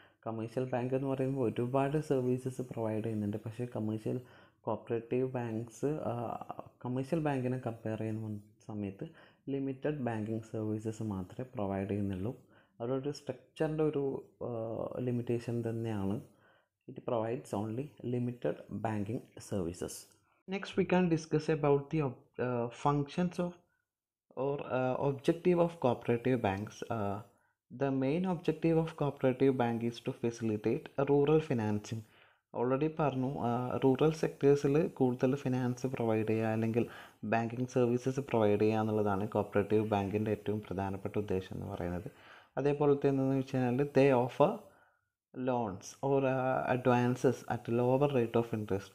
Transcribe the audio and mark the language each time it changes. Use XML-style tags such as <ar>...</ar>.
<ml>Commercial bank എന്ന് പറയുമ്പോൾ ഒരുപാട് സർവീസസ് പ്രൊവൈഡ് ചെയ്യുന്നുണ്ട്, പക്ഷേ കോപ്പറേറ്റീവ് ബാങ്ക്സ് കമേഴ്ഷ്യൽ ബാങ്കിനെ കമ്പയർ ചെയ്യുന്ന സമയത്ത് ലിമിറ്റഡ് ബാങ്കിങ് സർവീസസ് മാത്രമേ പ്രൊവൈഡ് ചെയ്യുന്നുള്ളൂ. അവരുടെ സ്ട്രക്ചറിൻ്റെ ഒരു ലിമിറ്റേഷൻ തന്നെയാണ്.</ml> <en>It provides only limited banking services. Next, we can discuss about the functions of or objective of cooperative banks. The main objective of cooperative bank is to facilitate rural financing.</en> <ml>Already പറഞ്ഞു, rural സെക്ടേഴ്സിൽ കൂടുതൽ finance provide ചെയ്യുക അല്ലെങ്കിൽ banking services provide ചെയ്യുക എന്നുള്ളതാണ് cooperative ബാങ്കിൻ്റെ ഏറ്റവും പ്രധാനപ്പെട്ട ഉദ്ദേശം എന്ന് പറയുന്നത്. അതേപോലെ തന്നെ എന്ന് വെച്ച് കഴിഞ്ഞാൽ</ml> <en>They offer loans or advances at lower rate of interest.</en>